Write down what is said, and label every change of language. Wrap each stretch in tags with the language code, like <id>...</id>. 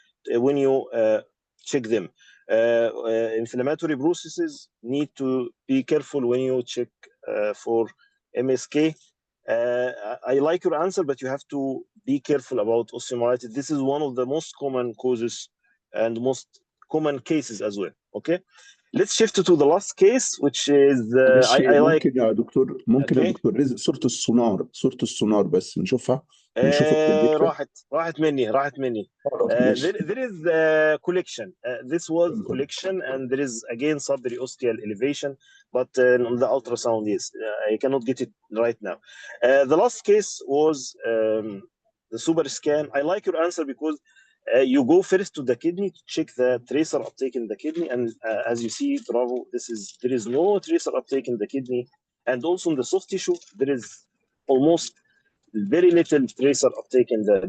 <en>when you check them. Inflammatory processes need to be careful when you check for MSK. I like your answer, but you have to be careful about osteomyelitis. This is one of the most common causes and most common cases as well. Okay, let's shift to the last case, which is</en> <ar>معلش</ar> <en>I like.</en> <ar>ممكن يا دكتور ممكن يا</ar> <en>Okay.</en> <ar>دكتور رزق صورة السونار بس نشوفها نشوف الكونفكشن راحت مني خلاص ماشي</ar> <en>there is collection. This was collection, and there is again subperiosteal elevation, but on the ultrasound, yes, I cannot get it right now. The last case was the super scan. I like your answer because you go first to the kidney to check the tracer uptake in the kidney, and as you see, bravo, there is no tracer uptake in the kidney, and also in the soft tissue there is almost very little tracer uptake in the.</en>